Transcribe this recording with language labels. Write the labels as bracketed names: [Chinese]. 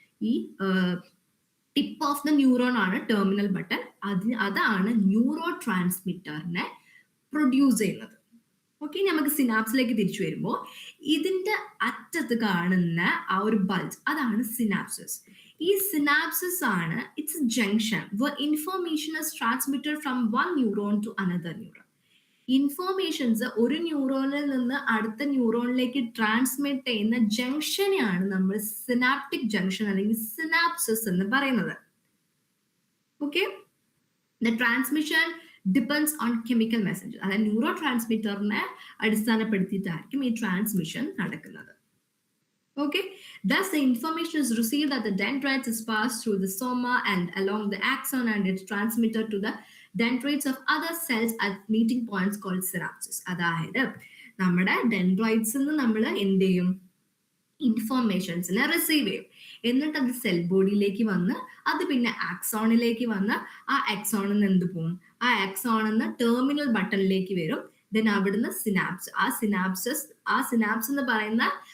[Malayalam] ഈ [English] tip of the neuron [Malayalam] ആണ് terminal button. അതാണ് ന്യൂറോ ട്രാൻസ്മിറ്ററിനെ പ്രൊഡ്യൂസ് ചെയ്യുന്നത്. ഓക്കെ, നമുക്ക് സിനാപ്സിലേക്ക് തിരിച്ചു വരുമ്പോൾ ഇതിന്റെ അറ്റത്ത് കാണുന്ന ആ ഒരു ബൾജ്, അതാണ് സിനാപ്സസ്. ഈ സിനാപ്സസ് ആണ് [English] It's junction where information is transmitted from one neuron to another neuron. [Malayalam] Informations ഒരു ന്യൂറോണിൽ നിന്ന് അടുത്ത ന്യൂറോണിലേക്ക് ട്രാൻസ്മിറ്റ് ചെയ്യുന്ന ജംഗ്ഷനെയാണ് നമ്മൾ സിനാപ്റ്റിക് ജംഗ്ഷൻ അല്ലെങ്കിൽ സിനാപ്സസ് എന്ന് പറയുന്നത്. [English] Okay, the transmission depends on chemical messenger. [Malayalam] അതായത് ന്യൂറോ ട്രാൻസ്മിറ്ററിനെ അടിസ്ഥാനപ്പെടുത്തിയിട്ടായിരിക്കും ഈ ട്രാൻസ്മിഷൻ നടക്കുന്നത്. [English] Okay, thus the information is received at the dendrites is passed through the soma and along the axon and it's transmitted to the dendrites of other cells at meeting points called synapses. [Malayalam] അതായത് നമ്മുടെ dendrites നമ്മൾ എന്ത് ചെയ്യും? ഇൻഫോർമേഷൻസിനെ receive ചെയ്യും. എന്നിട്ട് അത് cell ബോഡിയിലേക്ക് വന്ന് അത് പിന്നെ ആക്സോണിലേക്ക് വന്ന് ആ ആക്സോണിൽ നിന്ന് എന്ത് പോകും? ആ ആക്സോണിൽ നിന്ന് ടെർമിനൽ ബട്ടണിലേക്ക് വരും. ദെൻ അവിടുന്ന് സിനാപ്സ്. ആ സിനാപ്സ് എന്ന് പറയുന്ന